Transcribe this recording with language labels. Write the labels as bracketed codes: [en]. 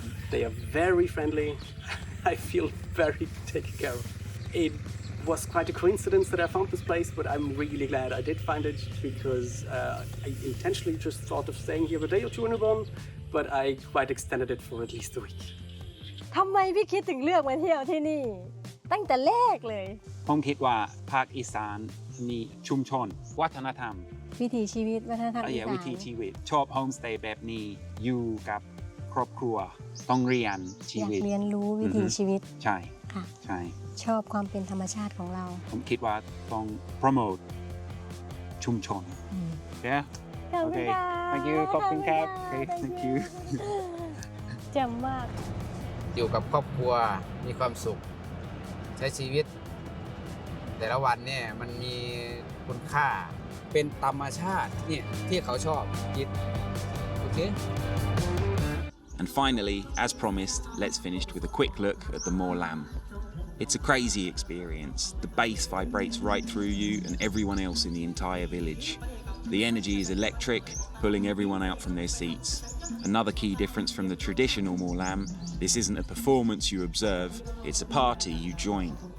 [en] They are very friendly. I feel very taken care of. It was quite a coincidence that I found this place, but I'm really glad I did find it because I intentionally just thought of staying here a day or two in Ubon, but I quite extended it for at least a week. [th] ทำไมพี่คิดถึงเลือกมาเที่ยวที่นี่ ตั้งแต่แรกเลย ผมคิดว่าภาคอีสานมีชุมชนวัฒนธรรม วิถีชีวิตวัฒนธรรมอีสาน วิถีชีวิตชอบโฮมสเตย์แบบนี้อยู่กับครอบครัวต้องเรียนชี อยาก วิต เรียนรู้วิถีชีวิต ใช่ ค่ะ ใช่ ชอบความเป็นธรรมชาติของเรา ผมคิดว่าต้องโปรโมทชุมชน Yeah ขอบคุณค่ะ [en] Thank you [th] ขอบคุณครับ [en] Okay Thank you [th] เจ๋งมาก อยู่กับครอบครัวมีความสุขใช้ชีวิตแต่ละวันเนี่ยมันมีคุณค่าเป็นธรรมชาติเนี่ยที่เขาชอบคิดโอเค [en] And finally, as promised, let's finish with a quick look at the Morlam. It's a crazy experience. The bass vibrates right through you and everyone else in the entire village. The energy is electric, pulling everyone out from their seats. Another key difference from the traditional Morlam, this isn't a performance you observe, it's a party you join.